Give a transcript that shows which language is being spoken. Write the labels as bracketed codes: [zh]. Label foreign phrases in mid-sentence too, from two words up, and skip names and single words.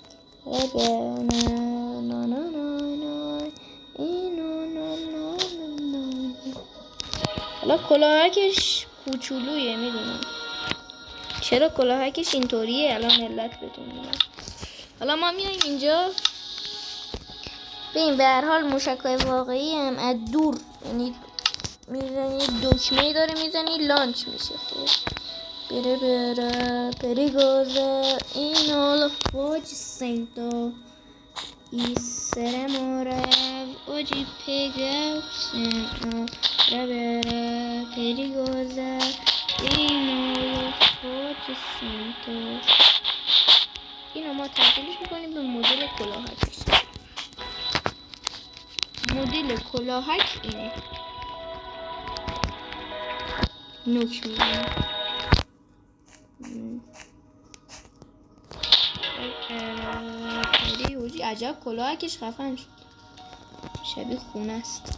[fa] حالا کلاهکش کوچولویه، میدونم چرا کلاهکش اینطوریه، الان علت بهتون میگم. حالا ما میایم اینجا ببین، به هر حال موشکای واقعی هم از دور، یعنی میزنی دکمه‌ای داره میزنی لانچ میشه. خب بره perigosa in all foggi sento I seremore oggi pegausen bere perigosa in all foggi sento. اینو ما تبدیلش میکنیم به مدل کلاهک. مدل کلاهک اینه، نوک میزنیم. عجب کلاهکش خفن شد، شبیه خونه است.